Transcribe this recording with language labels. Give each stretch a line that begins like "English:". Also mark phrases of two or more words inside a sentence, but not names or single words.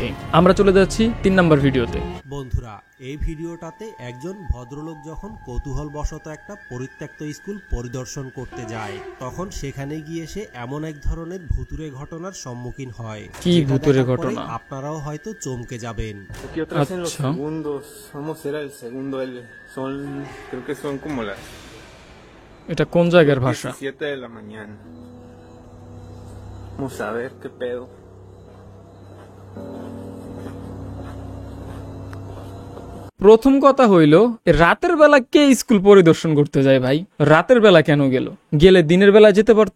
Bangla: আমরা চলে যাচ্ছি 3 নাম্বার ভিডিওতে। বন্ধুরা, এই ভিডিওটাতে একজন ভদ্রলোক যখন কৌতূহলবশত একটা পরিত্যক্ত স্কুল পরিদর্শন করতে যায়, তখন সেখানে গিয়ে সে এমন এক ধরনের ভুতুরে ঘটনার সম্মুখীন হয়। কি যেটা ভুতুরে দেখার পরে ঘটনা? আপনারাও হয়তো চমকে যাবেন।
Spanish: Aquí atrás en los
Hindi: Acha.
Spanish: segundos, vamos a ir al segundo L. Son, creo que son como las
Bangla: এটা কোন জায়গার ভাষা?
Spanish: 7 de la mañana. Vamos a ver qué pedo.
Bangla: প্রথম কথা হইল, রাতের বেলা কে স্কুল পরিদর্শন করতে যায় ভাই? রাতের বেলা কেন গেল? গেলে দিনের বেলা যেতে পারতো।